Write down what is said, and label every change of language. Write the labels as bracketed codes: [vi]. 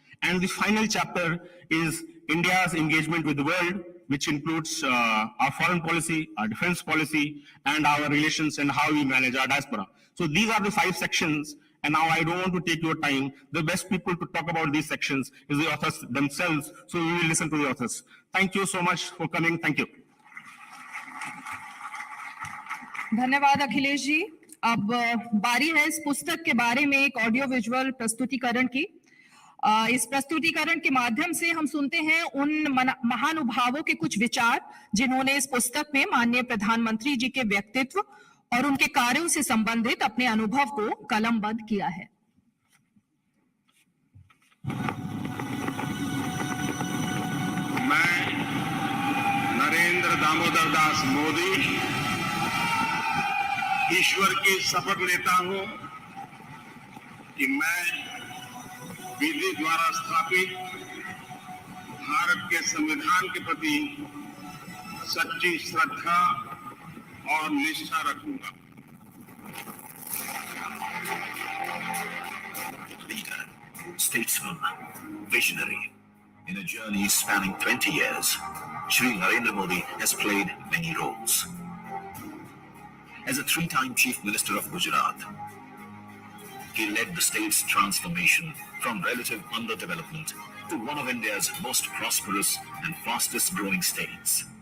[en] And the final chapter is India's engagement with the world, which includes our foreign policy, our defense policy, and our relations and how we manage our diaspora. So these are the 5 sections, and now I don't want to take your time. The best people to talk about these sections is the authors themselves, so we will listen to the authors. Thank you so much for coming. Thank you. [hi] धन्यवाद अखिलेश जी। अब बारी है इस पुस्तक के बारे में एक ऑडियो विजुअल प्रस्तुतिकरण की। इस प्रस्तुतिकरण के माध्यम से हम सुनते हैं उन महानुभावों के कुछ विचार जिन्होंने इस पुस्तक में माननीय प्रधानमंत्री जी के व्यक्तित्व और उनके कार्यों से संबंधित अपने अनुभव को कलमबंद किया है। मैं नरेंद्र दामोदर दास मोदी ईश्वर की शपथ लेता हूं कि मैं विधि द्वारा स्थापित भारत के संविधान के प्रति सच्ची श्रद्धा और निष्ठा रखूंगा। [en] Leader, statesman, visionary. In a journey spanning 20 years, Shri Narendra Modi has played many roles. As a 3-time Chief Minister of Gujarat, he led the state's transformation from relative underdevelopment to one of India's most prosperous and fastest growing states.